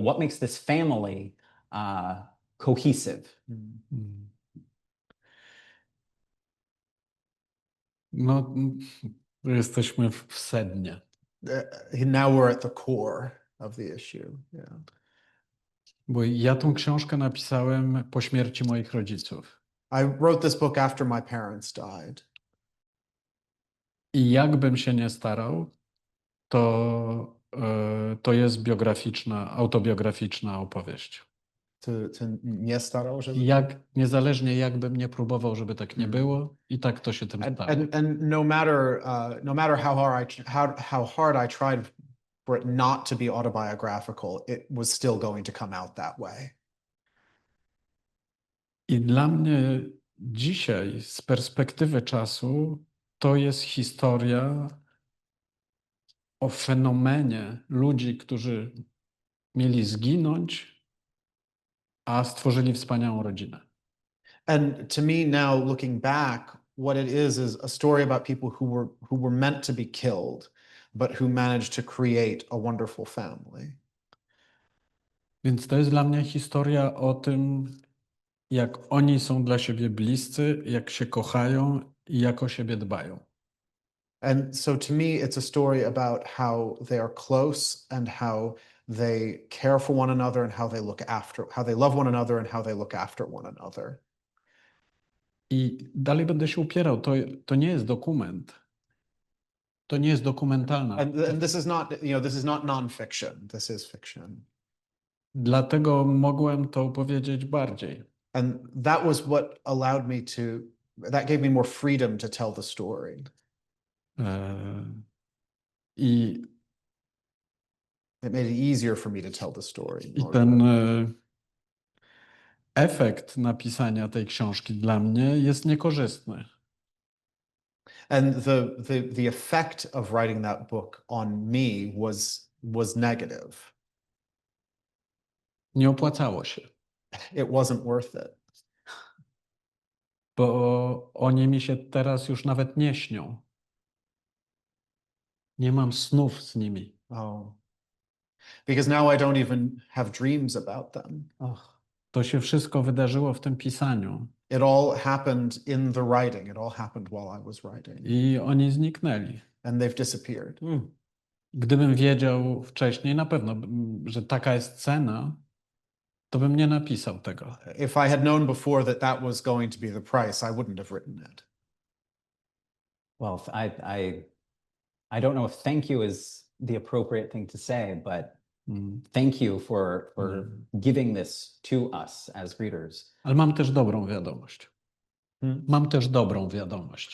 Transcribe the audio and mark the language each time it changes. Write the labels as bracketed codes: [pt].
[en] What makes this family cohesive? [pl] No, jesteśmy w sednie. [en] Now we're at the core of the issue. Yeah. [pl] Bo ja tą książkę napisałem po śmierci moich rodziców. [en] I wrote this book after my parents died. [pl] I jakbym się nie starał, to jest autobiograficzna opowieść. Nie starał, żeby... Niezależnie jakbym nie próbował, żeby tak nie było, i tak to się tym stało. [en] And no matter how hard I tried for it not to be autobiographical, it was still going to come out that way. [pl] I dla mnie dzisiaj z perspektywy czasu to jest historia o fenomenie ludzi, którzy mieli zginąć, a stworzyli wspaniałą rodzinę. [en] And to me now, looking back, what it is a story about people who were meant to be killed, but who managed to create a wonderful family. [pl] Więc to jest dla mnie historia o tym, jak oni są dla siebie bliscy, jak się kochają i jak o siebie dbają. [en] And so to me, it's a story about how they are close and how they care for one another and how they how they love one another and how they look after one another. [pl] I dalej będę się upierał, to nie jest dokument. To nie jest dokumentalna. [en] And this is not, this is not nonfiction. This is fiction. [pl] Dlatego mogłem to powiedzieć bardziej. [en] And that was what allowed me that gave me more freedom to tell the story. [pl] I [en] It made it easier for me to tell the story. [pl] ten efekt napisania tej książki dla mnie jest niekorzystny. [en] And the effect of writing that book on me was negative. [pl] Nie opłacało się, [en] It wasn't worth it. [pl] bo oni mi się teraz już nawet nie śnią. Nie mam snów z nimi. [en] Oh. Because now I don't even have dreams about them. [pl] To się wszystko wydarzyło w tym pisaniu. [en] It all happened in the writing. It all happened while I was writing. [pl] I oni zniknęli. [en] And they've disappeared. [pl] Gdybym wiedział wcześniej, na pewno, że taka jest cena, to bym nie napisał tego. [en] If I had known before that that was going to be the price, I wouldn't have written it. Well, I don't know if thank you is the appropriate thing to say, but thank you for giving this to us as readers. [pl] Ale mam też dobrą wiadomość. Mam też dobrą wiadomość.